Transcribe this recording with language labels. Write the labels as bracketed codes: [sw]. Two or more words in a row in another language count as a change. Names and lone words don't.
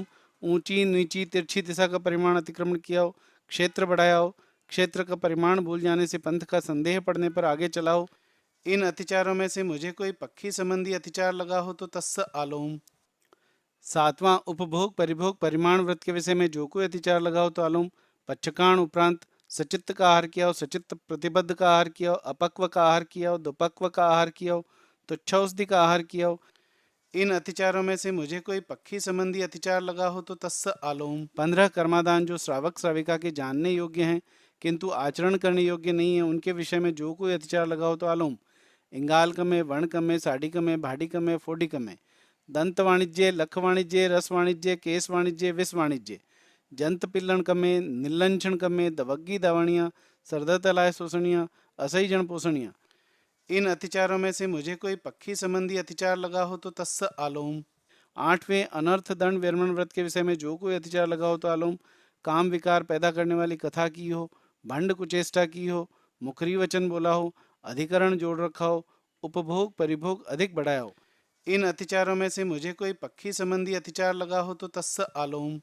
[hi] ऊंची नीची तिरछी दिशा का परिमाण अतिक्रमण किया हो, क्षेत्र बढ़ाया हो, क्षेत्र का परिमाण भूल जाने से पंथ का संदेह पड़ने पर आगे चला हो, इन अतिचारों में से मुझे कोई पक्षी संबंधी अतिचार लगा हो तो [pra] तस्स आलोम। [hi] सातवां उपभोग परिभोग परिमाण व्रत के विषय में जो कोई अतिचार लगा हो तो आलोम। पच्छकाण उपरांत सचित्त का आहार किया हो, सचित्त प्रतिबद्ध का आहार किया हो, अपक्व का आहार किया हो, दुपक्व का आहार किया हो, तुच्छौषधि का आहार किया हो, इन अतिचारों में से मुझे कोई पक्षी संबंधी अतिचार लगा हो तो [pra] तस्स आलोम। [hi] 15 कर्मादान जो श्रावक श्राविका के जानने योग्य हैं किंतु आचरण करने योग्य नहीं है, उनके विषय में जो कोई अतिचार लगा हो तो आलोम। [pra] इंगाल कमे, वर्ण कमे, साड़ी कमे, भाड़ी कमे, फोडी कमे, दंत वाणिज्य, लख वाणिज्य, रस वाणिज्य, केस वाणिज्य, विष वाणिज्य, जंत पिल्लन कमे, निलंचन कमे, दवग्गी दावणियाँ, सरदत लाय शोषणियाँ, असही जन पोषणियाँ, [hi] इन अतिचारों में से मुझे कोई पक्षी संबंधी अतिचार लगा हो तो [pra] तस्स आलोम। [hi] आठवें अनर्थ दंड वीरमण व्रत के विषय में जो कोई अतिचार लगा हो तो आलोम। काम विकार पैदा करने वाली कथा की हो, भंड कुचेष्टा की हो, मुखरी वचन बोला हो, अधिकरण जोड़ रखा हो, उपभोग परिभोग अधिक बढ़ाया हो, इन अतिचारों में से मुझे कोई पक्षी संबंधी अतिचार लगा हो तो [pra] तस्स आलोम।